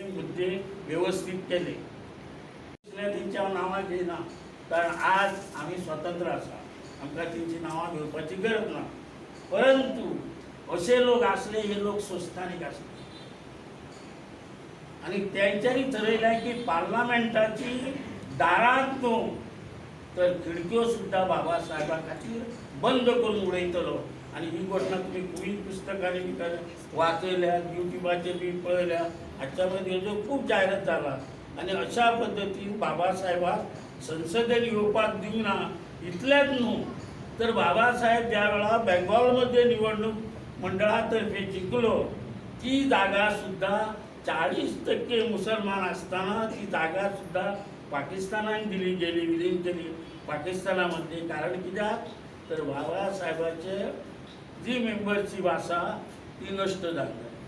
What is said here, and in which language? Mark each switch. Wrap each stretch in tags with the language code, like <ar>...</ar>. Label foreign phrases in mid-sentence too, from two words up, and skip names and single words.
<kok>हे मुद्दे व्यवस्थित केले. त्यांच्या नावा घेना, कारण आज आम्ही स्वतंत्र असा, आमका त्यांची नावा घेवपाची गरज ना.</kok> <mr>परंतु असे लोक असले, हे लोक संस्थानिक असले आणि त्यांच्यानी ठरवलं की पार्लमेंटाची दारात नो तर खिडक्यो सुद्धा बाबासाहेबा खातीर बंद करून उडयतलो.</mr> <kok>आणि ही घटना तुम्ही खूप पुस्तकांनी बी वाचल्या, युट्यूबाचेर बी पळयल्या, हाच्यामध्ये हेजो खूप जाहिरात जाला. आणि अशा पद्धतीन बाबासाहेबाक संसदेत येवपाक दिवना.</kok> <mr>इतलेच न्हू तर बाबासाहेब ज्या वेळा बेंगॉलमध्ये निवडणूक मंडळातर्फे जिंकलो, ती जागा सुद्धा 40% मुसलमान असताना ती जागा सुद्धा पाकिस्तानाने दिली गेली, विलीन केली पाकिस्तानामध्ये. कारण कित्याक तर बाबासाहेबाचे जी मेंबरची भाषा ती नष्ट झाली.</mr>